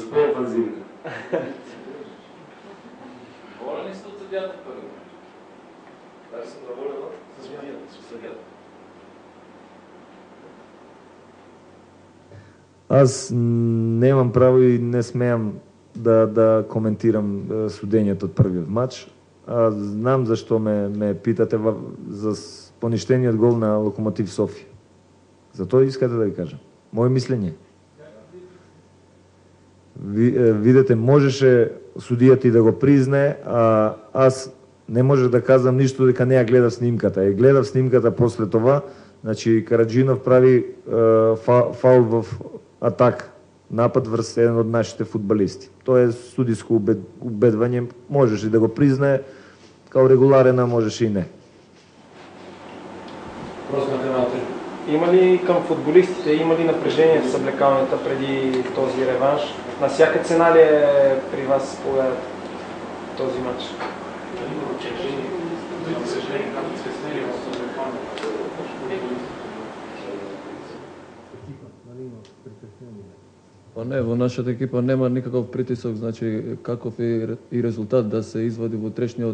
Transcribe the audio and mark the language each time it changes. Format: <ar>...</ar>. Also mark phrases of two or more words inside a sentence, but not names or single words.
<bg>С по-офанзивна. Доволен ли сте от съдията първи? Аз съм доволен с съдията.</bg> <mk>Аз немам право и не смеам да коментирам судењето од првиот матч. Знам зашто ме питате за поништениот гол на Локомотив Софија. За тоа искате да ви кажам. Моје мислење. видете, можеше судијата и да го признае, а аз не можех да казам ништо дека не ја гледав снимката. Ја гледав снимката после това, значи Караджинов прави фаул во атак, напад врз еден од нашите фудбалисти. Тоа е судиско убедвање, можеше да го признае, као регуларен, а можеше и не.</mk> <bg>Има ли към футболистите, има ли напрежение в съблекалнята преди този реванш? На всяка цена ли е при вас този матч?</bg> <mk>Па не, во нашата екипа нема никаков притисок, значи каков е и резултат да се извади во утрешниот</mk>